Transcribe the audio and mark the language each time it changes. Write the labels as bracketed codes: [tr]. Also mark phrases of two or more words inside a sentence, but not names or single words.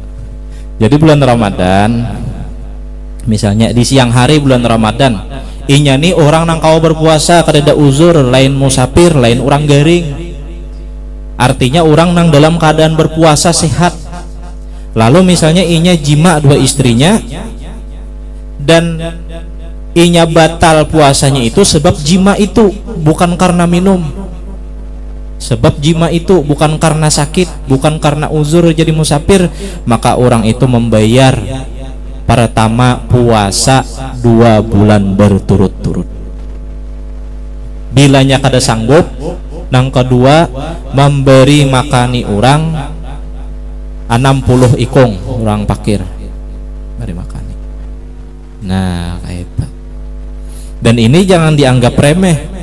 [bjn] Jadi bulan Ramadan misalnya di siang hari bulan Ramadan inya nih orang nang kau berpuasa kada uzur lain musafir lain orang garing. Artinya orang nang dalam keadaan berpuasa sehat. Lalu misalnya inya jima dua istrinya dan inya batal puasanya itu sebab jima itu bukan karena minum. Sebab jima itu bukan karena sakit, bukan karena uzur jadi musafir, maka orang itu membayar pertama puasa 2 bulan berturut-turut. Bilanya kada sanggup, nang kedua memberi makani orang 60 ikung orang pakir beri makani. Nah kayak itu. Dan ini jangan dianggap remeh.